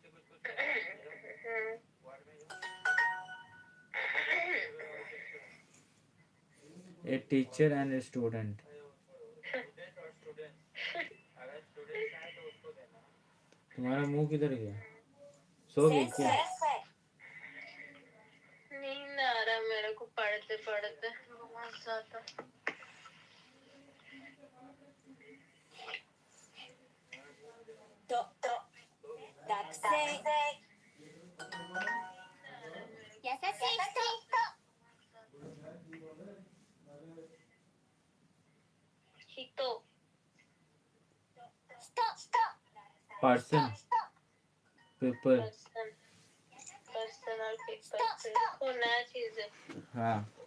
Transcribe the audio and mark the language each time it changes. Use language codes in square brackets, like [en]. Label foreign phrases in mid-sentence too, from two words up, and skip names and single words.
[en] A teacher and a student. [hi] तुम्हारा मुंह किधर गया? सो गई क्या? नींद आ रहा मेरे को पढ़ते पढ़ते बहुत ज्यादा। [ja] 学生。優しい人。人 [en] Person, paper. personal paper [hi] को नया चीज है। हाँ